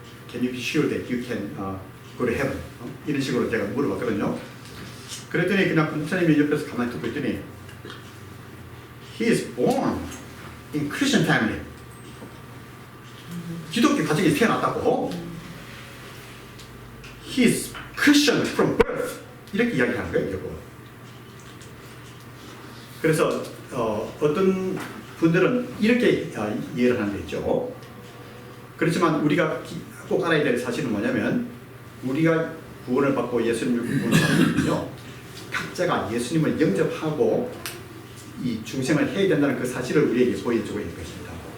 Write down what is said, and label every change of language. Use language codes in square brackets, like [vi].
[en] Can you be sure that you can go to heaven? [ko] 이런 식으로 제가 물어봤거든요. 그랬더니 그냥 목사님이 옆에서 가만히 듣고 있더니 [en] He is born in Christian family. [ko] 기독교 가정에 태어났다고. [en] He is Christian from birth. [ko] 이렇게 이야기하는 거예요, 여러분. 그래서 어떤 분들은 이렇게 이해를 하는 게 있죠. 그렇지만 우리가 꼭 알아야 될 사실은 뭐냐면, 우리가 구원을 받고 예수님을 구원을 받으면요, 각자가 예수님을 영접하고 이 중생을 해야 된다는 그 사실을 우리에게 보여주고 있는 것입니다.